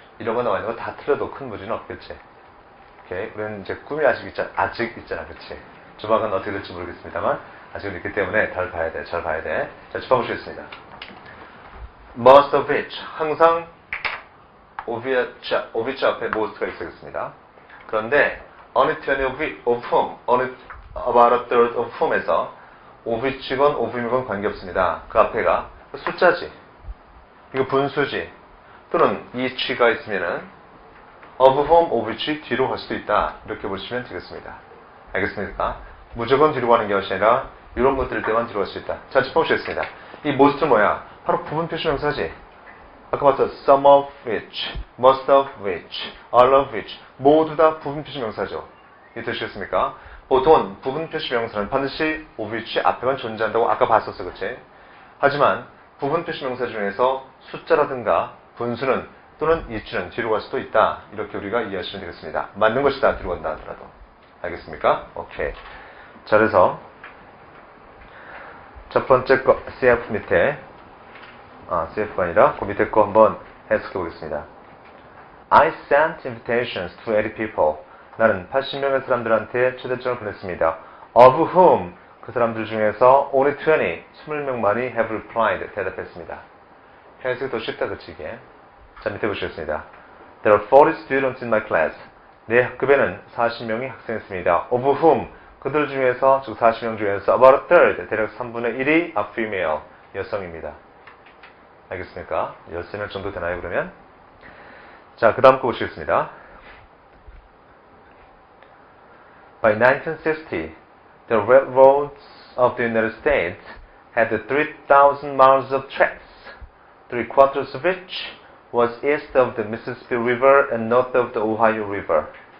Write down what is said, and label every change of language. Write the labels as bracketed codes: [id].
[ko] 이런 거 나와 있는 거 다 틀려도 큰 무리는 없겠지. 오케이. 우리는 이제 꿈이 아직 있잖아. 그치? 조만간 어떻게 될지 모르겠습니다만, 아직은 있기 때문에 잘 봐야 돼. [en] 자, 짚어보시겠습니다. most of which. [ko] 항상 of which 앞에 most가 있어야겠습니다. 그런데, only 20 of whom, only about a third of whom 에서 of which건 of whom이건 관계없습니다. 그 앞에가 숫자지. 이거 분수지. 또는 each가 있으면은 of whom, of which 뒤로 갈 수도 있다. 이렇게 보시면 되겠습니다. 알겠습니까? 무조건 뒤로 가는 게 아니라 이런 것들 때만 뒤로 갈 수 있다. 자, 짚어보시겠습니다. 이 most는 뭐야? 바로 부분 표시 명사지. 아까 봤죠? some of which, most of which, all of which 모두 다 부분 표시 명사죠. 이해되시겠습니까? 보통은 부분 표시 명사는 반드시 of which 앞에만 존재한다고 아까 봤었어. 그치? 하지만 부분 표시 명사 중에서 숫자라든가 분수는 또는 each는 뒤로 갈 수도 있다. 이렇게 우리가 이해하시면 되겠습니다. 맞는 것이다. 뒤로 간다 하더라도. 알겠습니까? 오케이. 자, 그래서 첫 번째 거 CF 밑에 CF가 아니라 그 밑에 거 한번 해석해 보겠습니다. [en] I sent invitations to 80 people. [ko] 나는 80명의 사람들한테 초대장을 보냈습니다. Of whom 그 사람들 중에서 only 20명만이 have replied 대답했습니다. 해석이 더 쉽다 그치 이게. 자, 밑에 보시겠습니다. [en] There are 40 students in my class. [ko] 내 학급에는 40명이 학생이 있습니다. Of whom 그들 중에서 즉 40명 중에서 about a third 대략 3분의 1이 are female 여성입니다. 알겠습니까? 13명 정도 되나요 그러면? 자, 그 다음 거 보시겠습니다. [en] By 1960, the railroads of the United States had 3,000 miles of tracks, 3/4 of which was east of the Mississippi River and north of the Ohio River.